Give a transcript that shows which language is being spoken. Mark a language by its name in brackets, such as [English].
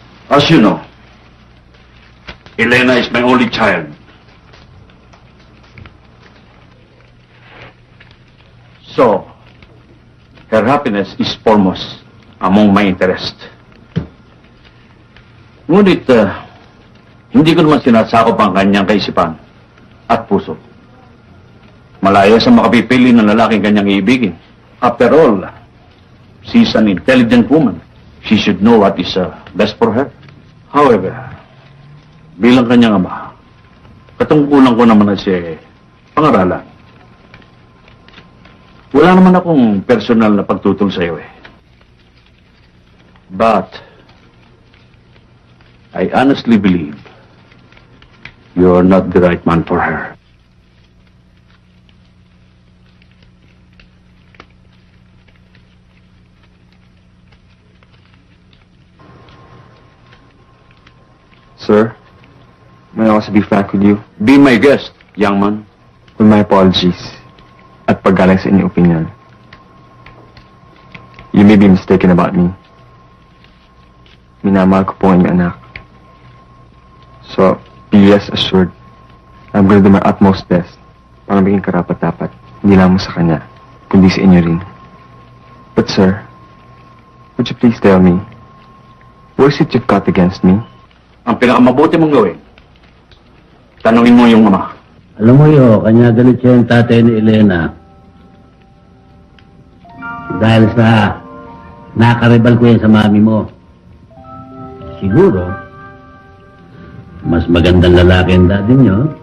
[English] As you know, Elena is my only child. So, her happiness is foremost among my interest. [Filipino] Ngunit, hindi ko naman sinasakop ang kanyang kaisipan at puso. Malaya sa makapipili ng lalaking kanyang iibigin. [English] After all, she's an intelligent woman. She should know what is best for her. [Filipino] However, bilang kanyang ama, katungkulan ko naman na siya pangaralan. Wala naman akong personal na pagtutol sa iyo eh. [English] But, I honestly believe you're not the right man for her. Sir, may I also be frank with you? Be my guest, young man. With my apologies [Filipino] at paggalang sa inyong opinion. [English] You may be mistaken about me. [Filipino] Minamahal ko po ang inyong anak. [English] So, be rest assured, I'm going to do my utmost best [Filipino] para maging karapat-dapat, hindi lang sa kanya, kundi sa inyo rin. [English] But sir, would you please tell me, what is it you've got against me? [Filipino] Ang pinakamabuti mong gawin, tanungin mo yung ama. Alam mo yo, kanya galit siya yung tatay ni Elena. Dahil sa nakaribal ko yan sa mami mo. Siguro, mas magandang lalaki ang daddy nyo.